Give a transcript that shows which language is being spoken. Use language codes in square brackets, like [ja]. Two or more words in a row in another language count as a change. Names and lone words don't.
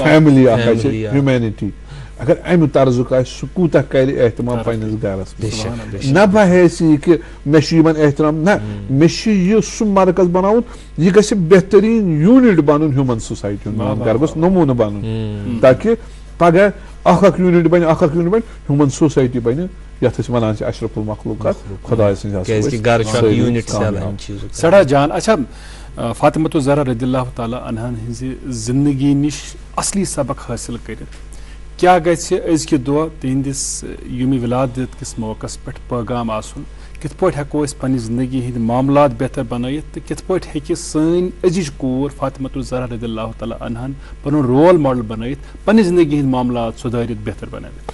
[ks] فیملی اکھ حظ چھِ ہیوٗمینٹی اگر امہِ طرزُک آسہِ سُہ کوٗتاہ کرِ احتِمام پننِس گرس منٛز نہ باسہِ یہِ کہِ مےٚ چھُ یِمن احترام نہ مےٚ چھُ یہِ سُہ مرکز بناوُن یہِ گژھِ بہتریٖن یوٗنٹ بنُن [en] human society [ks] ہُنٛد میون گرٕ گوٚژھ نموٗنہٕ بنُن تاکہِ پگہہ اکھ یوٗنٹ بنہِ [en] human society [ks] بنہِ یتھ أسۍ ونان چھِ [ar] اشرف المخلوقات [ks] خۄداے سٕنٛز سٮ۪ٹھاہ جان اچھا فاطمۃ الزہرا [ar] رضی اللہ تعالیٰ عنہن [ks] ہٕنٛزِ زندگی نِش اصلی سبق حٲصِل کٔرِتھ کیٛاہ گژھِ أزکہِ دۄہ تِہنٛدِس ییٚمہِ ولادت کِس موقعس پٮ۪ٹھ پٲغام آسُن کِتھ پٲٹھۍ ہٮ۪کو أسۍ پننہِ زندگی ہٕنٛدۍ معاملات بہتر بنٲیِتھ تہٕ کِتھ پٲٹھۍ ہیٚکہِ سٲنۍ أزِچ کوٗر فاطمۃ الزہرا [ar] رضی اللہ تعالیٰ عنہن [ks] پنُن [en] role model [ks] بنٲیِتھ پننہِ زندگی ہٕنٛدۍ معاملات سُدھٲرِتھ بہتر بنٲوِتھ